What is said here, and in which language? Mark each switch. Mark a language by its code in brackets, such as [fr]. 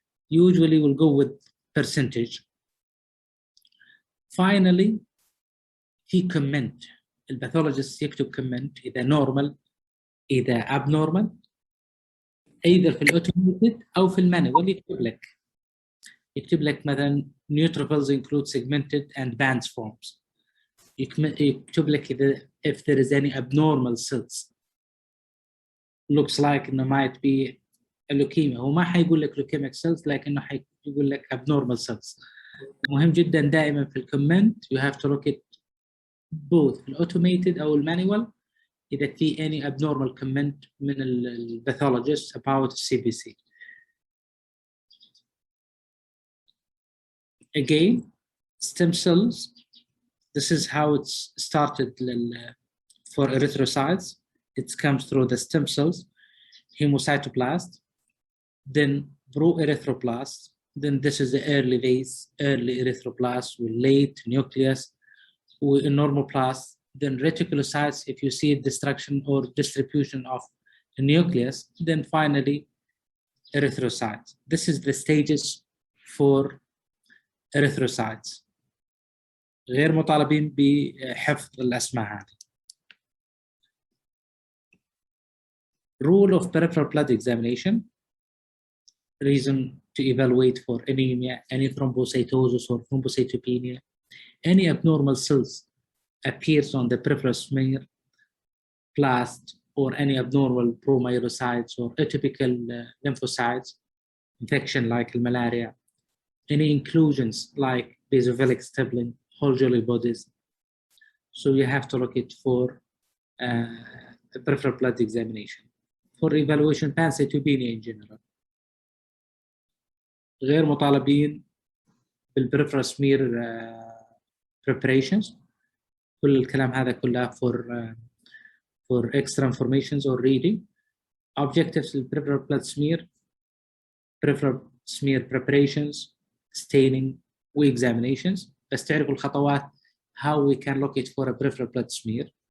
[en] Usually we'll go with percentage. Finally [ar] في comment الباثولوجيست يكتب comment إذا normal إذا abnormal either في الautomated أو في المانوال يكتب لك مثلا [en] neutrophils include segmented and bands forms. [ar] يكتب لك إذا [en] if there is any abnormal cells looks like [ar] إنه [en] might be a leukemia. [ar] هو ما حيقول لك [en] leukemic cells [ar] لكنه حيقول لك [en] abnormal cells. [ar] مهم جدا دائما في الكومنت [en] you have to look at both [ar] الautomated أو المانوال إذا في [en] any abnormal comment [ar] من الباثولوجيست [en] about CBC. Again, stem cells, this is how it's started for erythrocytes. It comes through the stem cells, hemocytoblast, then proerythroblast, then this is the early phase, early erythroblast with late nucleus, with normaloblast, then reticulocytes if you see destruction or distribution of the nucleus, then finally erythrocytes. This is the stages for erythrocytes. [ar] غير مطالبين بحفظ الأسماء هذه. [en] Rule of peripheral blood examination. Reason to evaluate for anemia, any thrombocytosis or thrombocytopenia, any abnormal cells appears on the peripheral smear, blast, or any abnormal promyelocytes or atypical lymphocytes, infection like malaria, any inclusions like basophilic stippling, whole jelly bodies. So you have to look it for a peripheral blood examination. For evaluation, pancytopenia in general. [ar] غير مطالبين بالبريفرال سمير preparations. كل الكلام هذا كله [en] for extra informations or reading. Objectives البريفرال blood smear, peripheral smear preparations, staining و-examinations. [ar] بس تعرفوا الخطوات [en] how we can locate for a peripheral blood smear.